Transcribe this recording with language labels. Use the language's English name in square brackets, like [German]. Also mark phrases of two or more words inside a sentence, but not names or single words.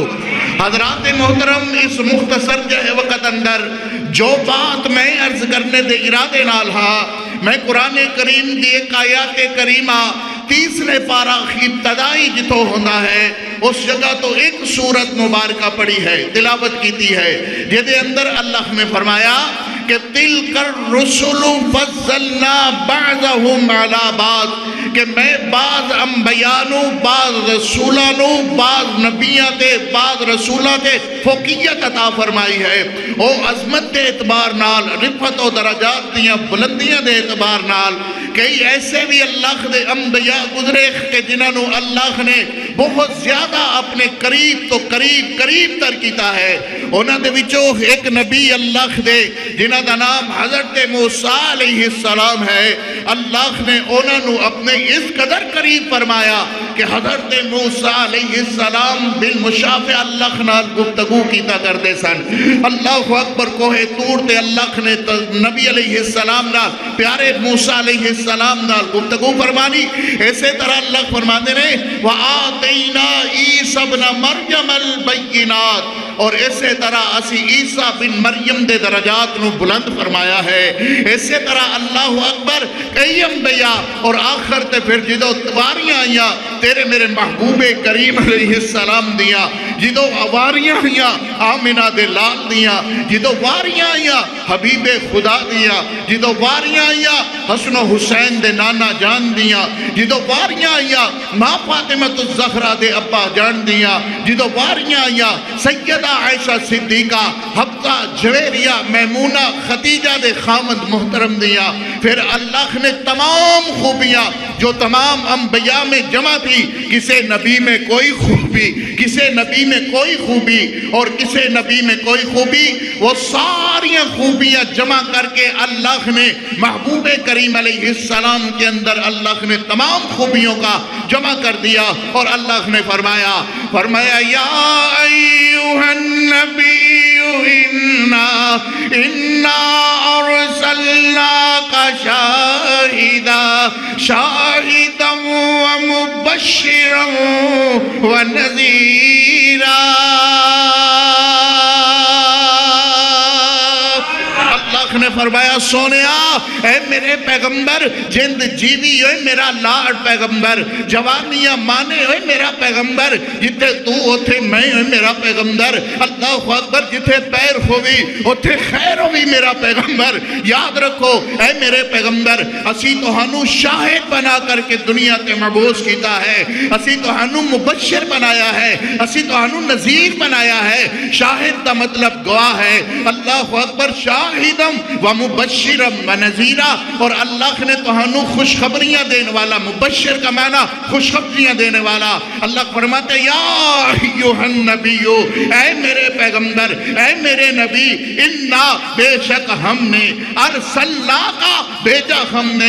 [Punjabi] حضرات محترم اس مختصر جہے وقت اندر جو بات میں عرض کرنے دے ارادے نال ہاں میں قرآن کریم دی ایک آیات کریمہ تیسرے پارہ ابتدائی جتو ہوندہ ہے اس جگہ تو ایک سورت مبارکہ پڑھی ہے تلاوت کیتی ہے جدے اندر اللہ نے فرمایا کہ [Arabic] تِلْكَ الرُّسُلُ فَضَّلْنَا بَعْضَهُمْ عَلَى بَعْضٍ [Punjabi] کہ میں بعض انبیانوں بعض رسولانوں بعض نبیاں تے بعض رسولہ تے فوقیت عطا فرمائی ہے او عظمت دے اعتبار نال رفت و درجات دیاں بلندیاں دے اعتبار نال کئی ایسے بھی اللہ دے انبیاء گزرے کہ جنہوں اللہ نے بہت زیادہ اپنے قریب تو قریب تر کیتا ہے انہاں دے وچوں ایک نبی اللہ دے جنہاں دا نام حضرت موسیٰ علیہ السلام ہے اللہ نے انہوں اپنے اس قدر قریب فرمایا کہ حضرت موسیٰ علیہ السلام بالمشافع اللہ نال گفتگو کیتا کردے سن اللہ اکبر کوہ طور تے اللہ نے نبی علیہ السلام نال پیارے موسیٰ علیہ السلام نال گفتگو فرمانی ایسے طرح اللہ فرمانے نے [Arabic] وَآتَيْنَا عِيسَى ابْنَ مَرْيَمَ الْبَيِّنَاتِ [Punjabi] اور اسی طرح اسی عیسیٰ بن مریم دے درجات نو بلند فرمایا ہے اسی طرح اللہ اکبر کئی انبیاء اور آخر تے پھر جدو واریاں آئیاں تیرے میرے محبوب کریم علیہ السلام دیاں جدو واریاں آئیاں آمنہ دے لال دیاں جدو واریاں آئیاں حبیب خدا دیاں جدو واریاں آئیاں حسن و حسین دے نانا جان دیاں جدو واریاں آئیاں ماں فاطمہ الزہرا دے ابا جان دیاں جدو واریاں آئیاں سیدہ عائشہ صدیقہ حفصہ جویریہ میمونہ خدیجہ دے خامد محترم دیاں پھر اللہ نے تمام خوبیاں [Urdu] جو تمام انبیاء میں جمع تھی [Punjabi] کسے نبی میں کوئی خوبی کسے نبی میں کوئی خوبی اور کسے نبی میں کوئی خوبی وہ ساریاں خوبیاں جمع کر کے اللہ نے محبوب کریم علیہ السلام [Urdu] کے اندر اللہ نے تمام خوبیوں کا جمع کر دیا [Punjabi] اور اللہ نے فرمایا [Arabic] یا ایوہ النبی اِنَّا أَرْسَلْنَاكَ شَاهِدًا وَمُبَشِّرًا وَنَذِيرًا [Punjabi] اللہ نے فرمایا سونیا اے میرے پیغمبر جند جیوی ہوئے میرا لاڑ پیغمبر جوانیاں مانے ہوئے میرا پیغمبر جتے تو ہوتے میں ہوئے میرا پیغمبر اللہ اکبر جتے پیر ہوئی ہوتے خیر ہوئی میرا پیغمبر یاد رکھو اے میرے پیغمبر اسی تو ہنو شاہد بنا کر کے دنیا تے مبعوث کیتا ہے اسی تو ہنو مبشر بنایا ہے اسی تو ہنو نذیر بنایا ہے [Urdu] شاہد کا مطلب گواہ ہے [Punjabi] اللہ اکبر [Arabic] شاہدم و وَمُبَشِّرًا وَنَذِيرًا، [Urdu] اور اللہ نے تہانوں خوشخبریاں دینے والا، مبشر کا معنی خوشخبریاں دینے والا۔ اللہ فرماتے [Arabic] یا ایھا النبی، [Urdu] اے میرے پیغمبر، اے میرے نبی، انا بے شک ہم نے، ارسلنا کا بھیجا ہم نے۔